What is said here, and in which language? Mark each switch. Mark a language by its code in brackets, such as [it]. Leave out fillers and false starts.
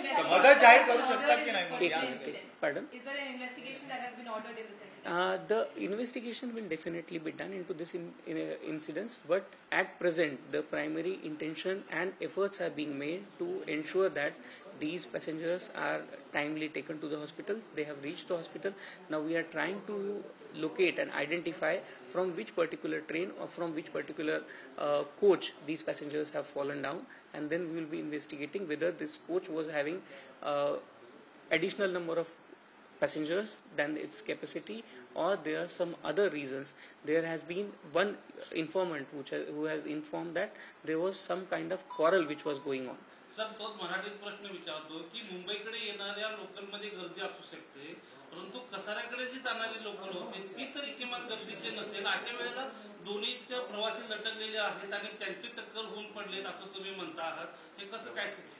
[mr] मदत जाहीर करू शकतात की नाही? [en] Pardon? Is there an investigation that has been ordered in the sense? The investigation will definitely be done into this incidents, but at present the primary intention and efforts are being made to ensure that these passengers are timely taken to the hospital. They have reached the hospital. Now we are trying to locate and identify from which particular train or from which particular coach these passengers have fallen down, and then we will be investigating whether this coach was having additional number of passengers than its capacity or there are some other reasons. There has been one informant who has informed that there was some kind of quarrel which was going on. [mr] Sir तोच मराठीत प्रश्न विचारतो की मुंबईकडे येणाऱ्या लोकलमध्ये गर्दी असू शकते, परंतु कसाऱ्याकडे जी जाणारी लोकल होते ती तरी किमान गर्दीची नसेल. अशा वेळेला दोन्हीच्या प्रवासी लटकलेले आहेत आणि त्यांची टक्कर होऊन पडलेत असं तुम्ही म्हणता आहात, हे कसं काय?